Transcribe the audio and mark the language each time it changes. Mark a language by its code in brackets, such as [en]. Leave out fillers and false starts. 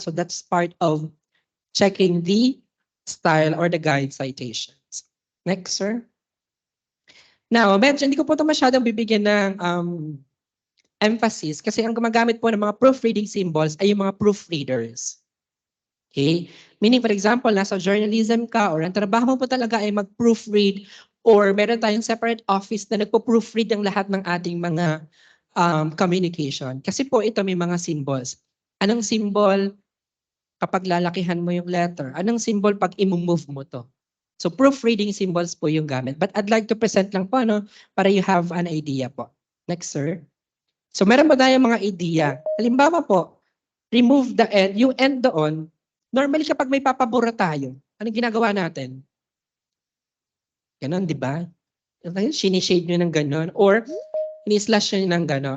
[en] So that's part of checking the style or the guide citations. Next, sir. [tl] Now, medyo hindi ko po ito masyadong bibigyan ng emphasis kasi ang gumagamit po ng mga proofreading symbols ay yung mga proofreaders. [en] Okay? Meaning, for example, [tl] nasa journalism ka or ang trabaho mo po talaga ay mag-proofread or meron tayong separate office na nagpo-proofread ng lahat ng ating mga communication. Kasi po ito may mga symbols. Anong symbol kapag lalakihan mo yung letter? Anong symbol pag i-move mo to? So proofreading symbols po yung gamit. [en] But I'd like to present [tl] lang po para [en] you have an idea po. Next, sir. [tl] So meron ba tayong mga idea? Halimbawa po, [en] remove the end. [tl] Yung end doon, normally kapag may papabura tayo, anong ginagawa natin? Ganon, di ba? Sinishade nyo ng ganon. Or ini-slash nyo ng ganon.